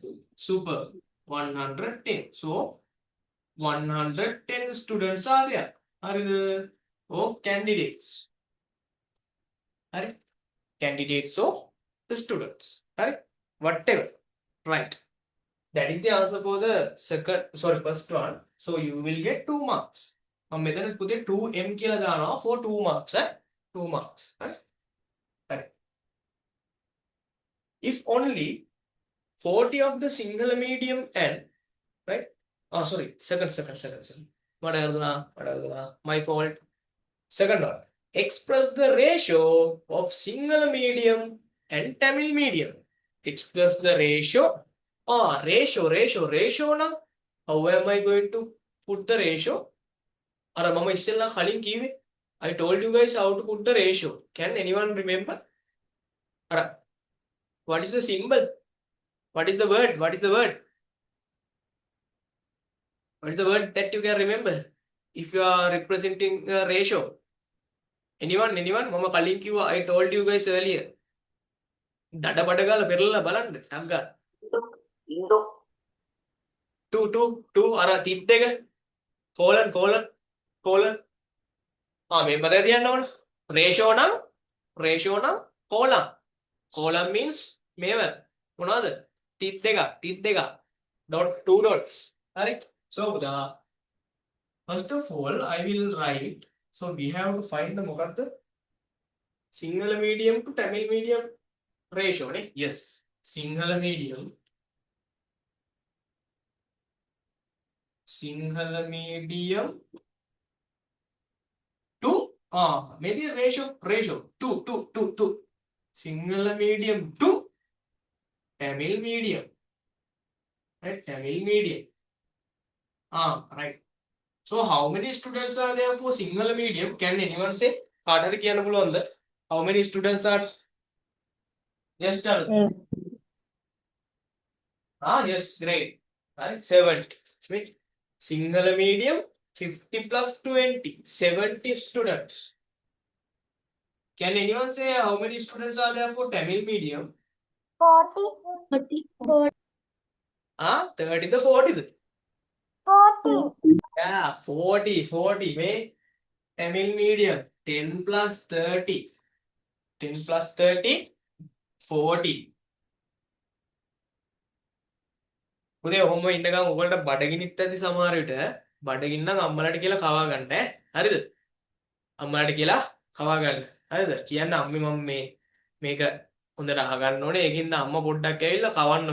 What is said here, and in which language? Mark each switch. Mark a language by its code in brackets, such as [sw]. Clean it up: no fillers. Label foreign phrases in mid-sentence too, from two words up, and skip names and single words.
[en] Super. 110. So 110 students are there. Are the candidates? Are candidates or the students? Right? Whatever. Right. That is the answer for the first one. So you will get 2 marks. මෙතන පුතේ 2m කියලා දානවා for 2 marks. 2 marks. Right. If only 40 of the single medium and right. Oh, sorry. Second. What my fault. Second one. Express the ratio of single medium and Tamil medium. Express the ratio. Ratio now. How am I going to put the ratio? [si] Mama ඉස්සෙල්ලා කලින් කිව්වේ. [en] I told you guys how to put the ratio. Can anyone remember? What is the symbol? What is the word? What is the word that you can remember? If you are representing a ratio. [si] Anyone? Mama කලින් කිව්වා. [en] I told you guys earlier. [si] දඩ බඩ ගාලා පෙරලලා බලන්න. ටග්ගා. Indo. [en] 2 අර 32 colon [si] මේ මතක තියන්න ඕන [en] ratio නම් column means [si] මේව මොනවද [en] 32 dot 2 dots හරි so first of all I will write so we have to find the මොකක්ද single medium to Tamil medium ratio නේ yes single medium to maybe ratio 2 single medium to Tamil medium right Tamil medium right so how many students are there for single medium can anyone say [si] කාටද කියන්න පුළුවන්ද [en] how many students are yes tell yes great right 70 wait single medium 50 plus 20 70 students can anyone say how many students are there for Tamil medium 40. 30 the 40 the 40. yeah 40 may Tamil medium 10 plus 30 40 [si] උදේ ඔහොම ඉඳගම් ඔයගොල්ලන්ට බඩගිනිත් ඇති සමහර විට බඩගින්න නම් අම්මලාට කියලා කවා ගන්න හරිද අම්මලාට කියලා කවා ගන්න හරිද කියන්න අම්මේ මම මේක හොඳට අහගන්න ඕනේ ඒකින්ද අම්මා පොඩ්ඩක් ඇවිල්ලා කවන්න